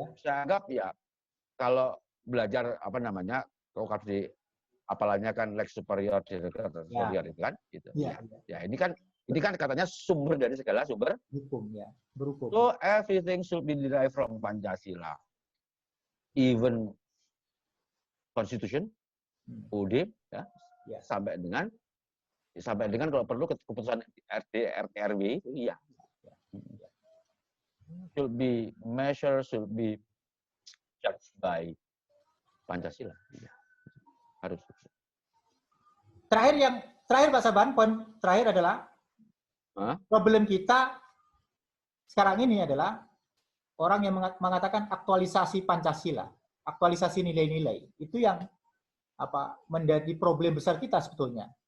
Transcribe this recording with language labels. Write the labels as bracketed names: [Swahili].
[Indonesian] Saya anggap ya kalau belajar kalau di apalanya kan lex superior superior itu kan gitu. Ya ini kan Ini kan katanya sumber dari segala sumber. Hukum ya, berhukum. [English] So everything should be derived from Pancasila. Even Constitution, [Indonesian] UUD, ya, sampai dengan kalau perlu keputusan RT, RT, RW itu iya. [English] Should be measured, should be judged by Pancasila. [Indonesian] Ya. Harus. Terakhir Pak Saban, poin terakhir adalah problem kita sekarang ini adalah orang yang mengatakan aktualisasi Pancasila, aktualisasi nilai-nilai. Itu yang menjadi problem besar kita sebetulnya.